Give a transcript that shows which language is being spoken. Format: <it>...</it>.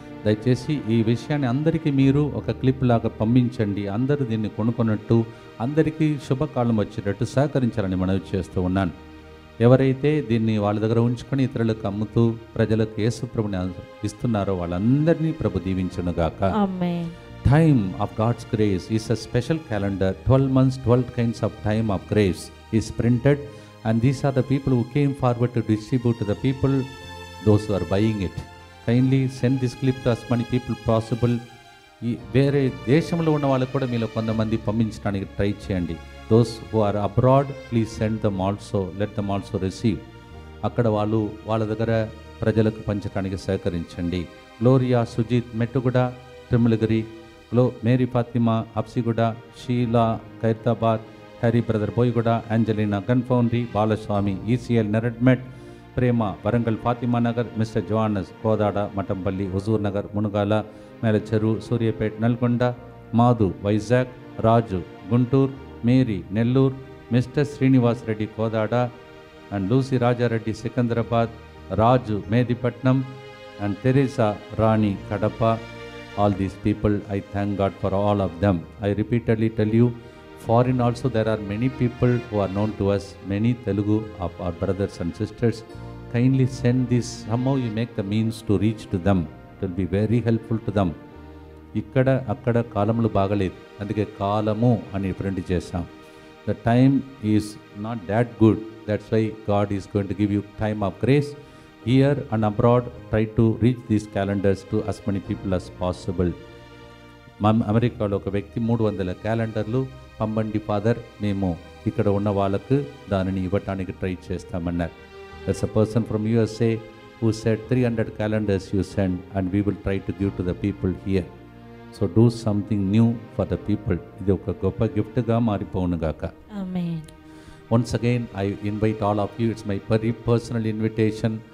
<te>దయచేసి ఈ విషయాన్ని అందరికీ మీరు ఒక క్లిప్ లాగా పంపించండి. అందరూ దీన్ని కొనుక్కున్నట్టు, అందరికీ శుభకాలం వచ్చేటట్టు సహకరించాలని మనవి చేస్తూ ఉన్నాను. ఎవరైతే దీన్ని వాళ్ళ దగ్గర ఉంచుకొని ఇతరులకు అమ్ముతూ ప్రజలకు యేసు ప్రభుని ఇస్తున్నారో వాళ్ళందరినీ ప్రభు దీవించునుగాక. ఆమేన్.</te> <en>Time of God's grace is a special calendar. 12 months, 12 kinds of time of grace is printed, and these are the people who came forward to distribute to the people, those who are buying it. Kindly send this clip to as many people possible.</en> <te>ఈ వేరే దేశంలో ఉన్న వాళ్ళకు కూడా మీలో కొంతమంది పంపించడానికి try చేయండి.</te> <en>Those who are abroad please send them also, let them also receive.</en> <te>అక్కడ వాళ్ళ దగ్గర ప్రజలకు పంచడానికి సహకరించండి. Gloria Sujith Mettuguda, Tirumalagiri, Mary Fatima Habsiguda, Sheela Khairatabad, Harry brother Boiguda, యాంజలీనా Gunfoundry, Balaswamy ECL నెరడ్మెట్, Prema Warangal Fatima Nagar, mister జోహానస్ Kodad Mattampally, Huzur Nagar మునుగాల, మేలచెరు, Suryapet Nalgonda, Madhu Vizag, Raju Guntur, Mary Nellore, mister Srinivas Reddy Kodad, and Lucy Rajareddy Secunderabad, Raju Medipatnam, and Teresa Rani Kadapa.</te> <en>All these people, I thank God for all of them. I repeatedly tell you, foreign also there are many people who are known to us, many Telugu of our brothers and sisters. Kindly send this, somehow you make the means to reach to them. It will be very helpful to them.</en> <te>ఇక్కడ అక్కడ కాలములు బాగలేదు, అందుకే కాలము అని print చేశాం.</te> <en>The time is not that good. That's why God is going to give you time of grace. Here and abroad, try to reach these calendars to as many people as possible.</en> <te>అమెరికాలో ఒక వ్యక్తి 300 క్యాలెండర్లు పంపండి father, మేము ఇక్కడ ఉన్న వాళ్ళకు దానిని ఇవ్వటానికి ట్రై చేస్తామన్నారు.</te> <en>There's a person from USA who said 300 calendars you send and we will try to give to the people here. So do something new for the people.</en> <te>ఇది ఒక గొప్ప గిఫ్ట్గా మారిపోవునుగాక. ఆమేన్.</te> <en>Once again, I invite all of you. It's my very personal invitation</en>